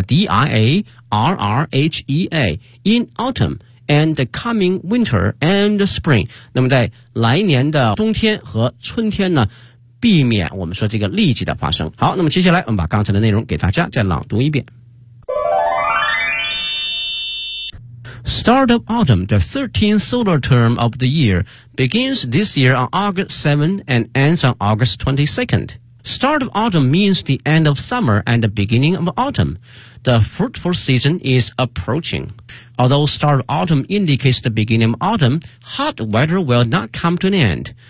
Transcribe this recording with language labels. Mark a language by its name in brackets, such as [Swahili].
[English] D-I-A-R-R-H-E-A, in autumn, and the coming winter and the spring. [Chinese] 那么在来年的冬天和春天呢，避免我们说这个痢疾的发生。好，那么接下来我们把刚才的内容给大家再朗读一遍。 [English] Start of autumn, the 13th solar term of the year, begins this year on August 7th and ends on August 22nd. Start of autumn means the end of summer and the beginning of autumn. The fruitful season is approaching. Although start of autumn indicates the beginning of autumn, hot weather will not come to an end.